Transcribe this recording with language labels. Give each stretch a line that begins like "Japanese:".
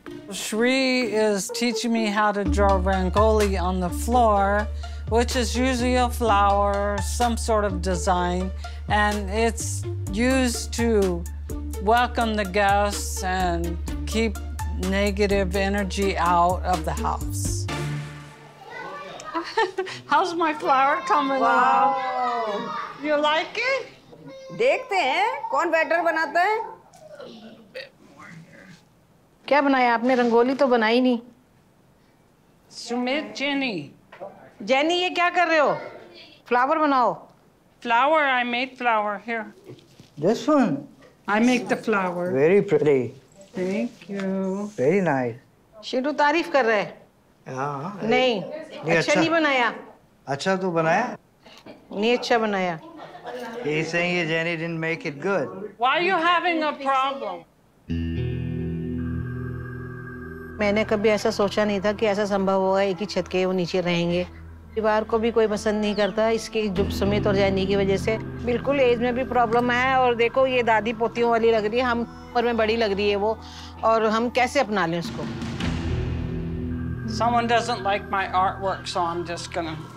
English: Shri is teaching me how to draw rangoli on the floor, which is usually a flower, some sort of design, and it's used to welcome the guests and keep negative energy out of the house. How's my flower coming along? You like it?
Hindi: देखते हैं कौन batter बनाता है. क्या बनाया आपने? रंगोली तो बनाई नहीं.
English: Sumit, Jenny.
Hindi: जेनी, ये क्या कर रहे हो? फ्लावर बनाओ.
English: Flower, I made flower. Here. This one? I make the flower. Very pretty. Thank you. Very nice.
Hindi: Shirou तारीफ कर रहे हैं. हाँ. नहीं, अच्छा नहीं बनाया. अच्छा तो बनाया? नहीं अच्छा बनाया.
English: He's saying Jenny didn't make it good. Why are you having a problem?
Hindi: मैंने कभी ऐसा सोचा नहीं था कि ऐसा संभव होगा एक ही छत के वो नीचे रहेंगे. परिवार को भी कोई पसंद नहीं करता इसकी जो सुमित और जैनी की वजह से. बिल्कुल एज में भी प्रॉब्लम है और देखो ये दादी पोतियों वाली लग रही है. हम उम्र में बड़ी लग रही है वो और हम कैसे अपना लें उसको.
English: Someone doesn't like my artwork, so I'm just gonna